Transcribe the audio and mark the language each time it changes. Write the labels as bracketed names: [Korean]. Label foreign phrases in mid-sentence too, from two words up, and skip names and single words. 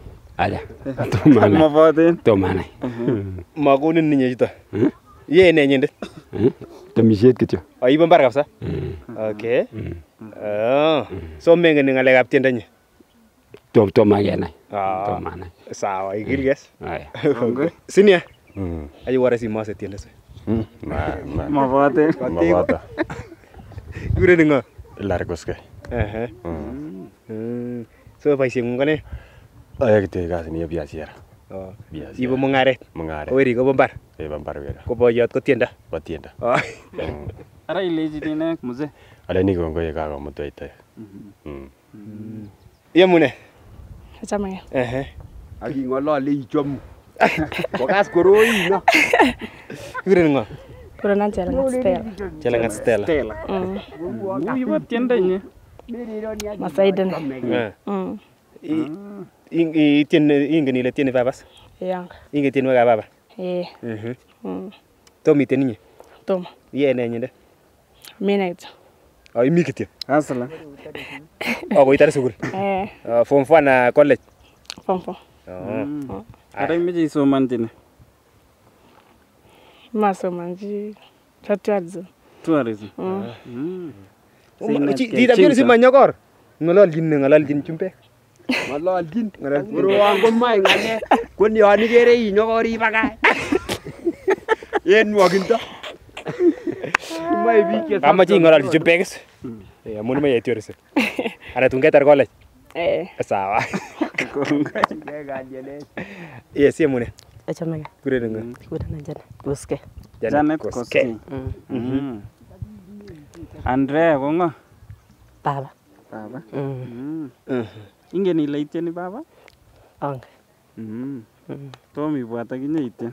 [Kalenjin] Aja. Tomanai. Tomanai. Makonin ninye chito. Ye ne nyendet? Temisiet kityo. Aibe mbar kabisa? Okay. So mengen ng'alekab tiendo nyi? Tomakenai. Tomanai. Sawa, ikilges. Aya. Sinia. Ayo wara si mase tiendo se. Mabote. Mabote. Kuren ngo? Hilary Koskei. So boisieng'ung ko ne? Ayoe kityo kasit nibo biashara. Ibo mung'aret. Mung'aret. Weri kobo mbar. Bo mbar weri. Ko boyot ko tiendo. Bo tiendo. Ara ilechi ne mzee? Aleni kongoi kakomutwech toek. Yemune? Achame. Ak ing'olole ichomu. Kokas koroi no. Kuren ngo? Kurenan Chelangat Stella. Ibo tiendo nyi. Masaiden. Ingen ile tieni babas? Yang. Ingen tienwekab baba? Tom iten inye? Tom. Ye ne nyinde? Mina kityo. Imi kityo? Asla. Koitar sukul? [English] Form 4 na college? Form 4. [Kalenjin] Ara imeche isomanchi ne? Masomanchi tourism. Tourism. Chitab si manyokor. Ng'ololjin chumbek. Ng'ololjin. Korwon komoe ng'alek. Ko yon ikere inyokori bakach. En nwokindo. Moe biik che Amache ing'ololji chumbek is. Amun imoche tourism. Ana tun ketar college? Sawa. Yes, yemune? Achame ke. Kuren ngo? Kurenan Janet Koskei. Janet Koskei. Andrea ko ngo? Baba. Baba. Ingen ile itieni baba? Angen. Tom ibwat akinye itien.